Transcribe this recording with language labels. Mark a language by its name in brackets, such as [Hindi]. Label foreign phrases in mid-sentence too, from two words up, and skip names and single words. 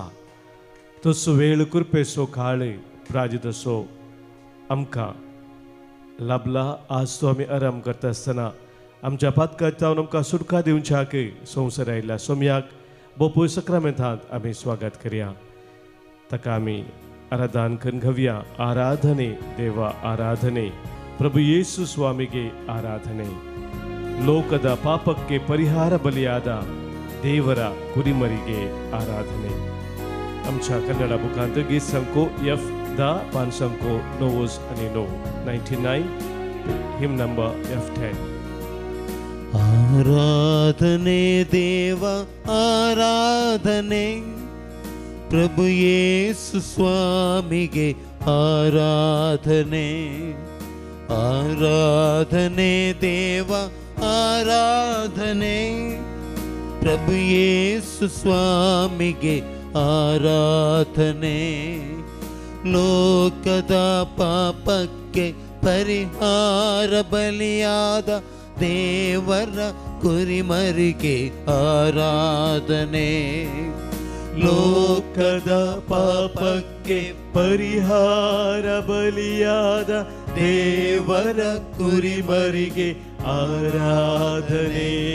[Konkani] तसो वेळ कृपेचो काळ प्राजितसो आमकां लाभला. आज तो आमी आराम करता आसतना आमच्या पातकांत जावन आमकां सुटका दिवच्याक संवसार आयिल्ल्या सोम्याक बोपूय सक्रामेंतांत आमी स्वागत करया. ताका आमी आराधन करून घेवया. [Kannada] ಆರಾಧನೆ ದೇವಾ आराधನೆ ಪ್ರಭು ಯೇಸು ಸ್ವಾಮಿಗೆ ಆರಾಧನೆ. ಲೋಕದ ಪಾಪಕ್ಕೆ ಪರಿಹಾರ ಬಲಿಯಾದ ದೇವರ ಕುರಿಮರಿಗೆ ಆರಾಧನೆ. [Konkani] आमच्या कन्नड बुकांत गीत संको F10 5 9 आणि 99 [English] hymn number [Konkani] F10. [Kannada] ಆರಾಧನೆ ದೇವ ಆರಾಧನೆ ಪ್ರಭು ಯೇಸು ಸ್ವಾಮಿಗೆ ಆರಾಧನೆ. ಆರಾಧನೆ ದೇವ ಆರಾಧನೆ ಪ್ರಭು ಯೇಸು ಸ್ವಾಮಿಗೆ ಆರಾಧನೆ. ಲೋಕದ ಪಾಪಕ್ಕೆ ಪರಿಹಾರ ಬಲಿಯಾದ ದೇವರ ಕುರಿಮರಿಗೆ ಆರಾಧನೆ. ಲೋಕದ ಪಾಪಕ್ಕೆ ಪರಿಹಾರ ಬಲಿಯಾದ ದೇವರ ಕುರಿಮರಿಗೆ ಆರಾಧನೆ.